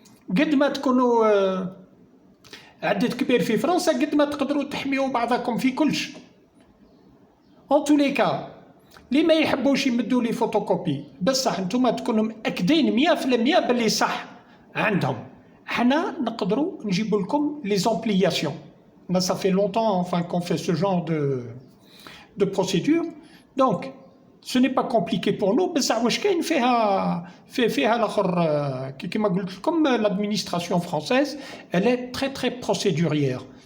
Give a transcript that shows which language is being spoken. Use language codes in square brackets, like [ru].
[ar] قد ما تكونوا عدد كبير في فرنسا قد ما تقدروا تحميوا بعضكم في كلش. [fr] En tous les cas [ar] اللي ما يحبوش يمدوا لي فوتوكوبي بصح نتوما تكونوا مأكدين 100% باللي صح عندهم. حنا نقدروا نجيبوا لكم لي زومبلياسيون. [fr] Ça fait longtemps enfin qu'on fait ce genre de procédure. Donc ce n'est pas compliqué pour nous. [ar] بصح واش كاين فيها الاخر كيما قلت لكم [fr] l'administration française elle est très très procédurière.